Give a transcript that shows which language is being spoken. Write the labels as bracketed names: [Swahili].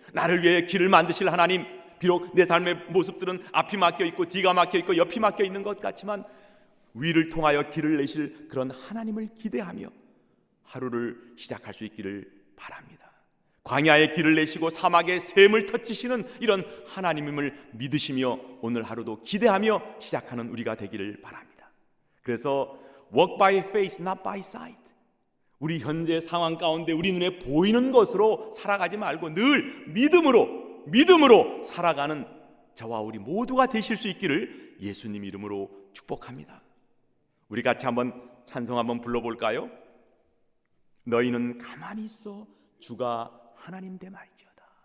[Korean] 나를 위해 길을 만드실 하나님, 비록 내 삶의 모습들은 앞이 막혀 있고 뒤가 막혀 있고 옆이 막혀 있는 것 같지만 위를 통하여 길을 내실 그런 하나님을 기대하며 하루를 시작할 수 있기를 바랍니다. 광야의 길을 내시고 사막의 샘을 터치시는 이런 하나님임을 믿으시며 오늘 하루도 기대하며 시작하는 우리가 되기를 바랍니다. 그래서 [English] walk by faith, not by sight. [Korean] 우리 현재 상황 가운데 우리 눈에 보이는 것으로 살아가지 말고 늘 믿음으로 살아가는 저와 우리 모두가 되실 수 있기를 예수님 이름으로 축복합니다. 우리 같이 한번 찬송 한번 불러볼까요? 너희는 가만히 있어 주가 하나님 됨알지어다.